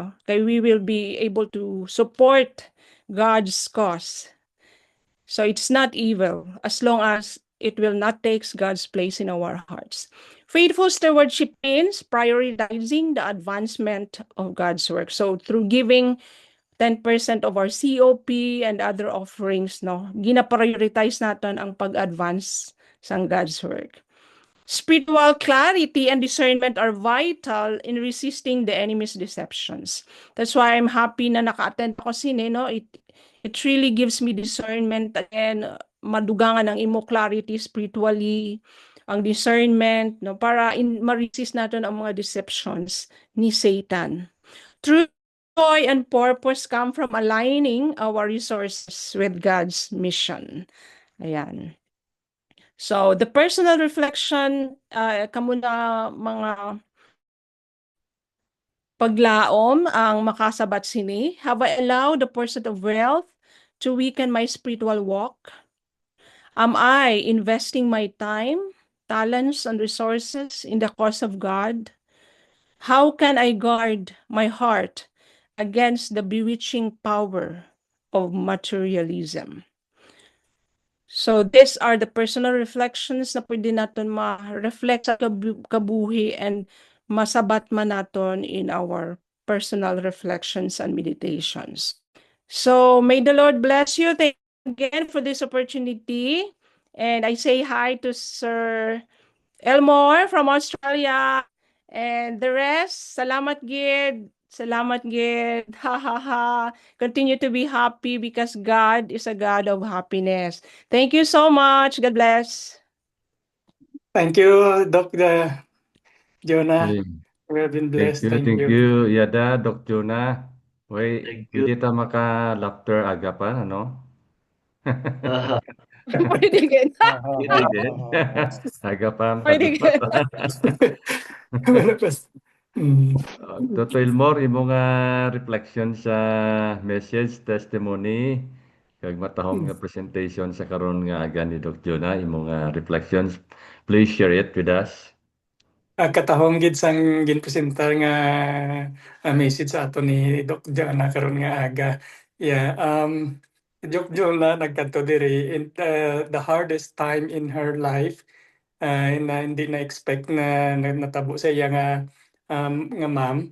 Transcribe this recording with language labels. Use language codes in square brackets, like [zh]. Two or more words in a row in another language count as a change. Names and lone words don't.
[en] Kay we will be able to support God's cause. So it's not evil as long as it will not take God's place in our hearts. Faithful stewardship means prioritizing the advancement of God's work. So through giving 10% of our COP and other offerings, no, [hil] gina-prioritize natin ang pag-advance sa [en] God's work. Spiritual clarity and discernment are vital in resisting the enemy's deceptions. That's why I'm happy [hil] na naka-attend ako sine, [en] no? It really gives me discernment again, [hil] madugangan ang imo [en] clarity spiritually, [hil] ang discernment, no, para ma-resist natin ang mga deceptions ni Satan. [en] True joy and purpose come from aligning our resources with God's mission. Ayan. So the personal reflection, [hil] kamo na mga paglaom ang makasabat sini. [en] Have I allowed the pursuit of wealth to weaken my spiritual walk? Am I investing my time, talents, and resources in the cause of God? How can I guard my heart against the bewitching power of materialism? So these are the personal reflections [hil] na pwede natin ma-reflect sa kabuhi and masabat man natin [en] in our personal reflections and meditations. So may the Lord bless you. Thank you again for this opportunity. And I say hi to Sir Elmore from Australia. And the rest, [hil] salamat gid. Salamat gid. Ha ha ha. [en] Continue to be happy because God is a God of happiness. Thank you so much. God bless. Thank you, Dr. Jonah. Okay. We have been blessed. Thank you, Yada, Dr. Jonah. Uy, Thank you. [hil] hindi ta maka-laughter agapan, ano? Pwede gid. Pwede din. Agapan, Pwede gid. Dr. Elmore, imo nga reflection sa message, testimony, kag matahong nga presentation sa karon nga aga ni Dr. Jonah, imo nga reflections. [en] Please share it with us. [hil] Katahong gid sang ginpresentar nga message sa ato ni Dr. Jonah karon nga aga. [en] Yeah, Dr. Jonah [hil] nagkanto diri [en] in the hardest time in her life, [hil] na hindi na expect na natabo sa iya nga ma'am.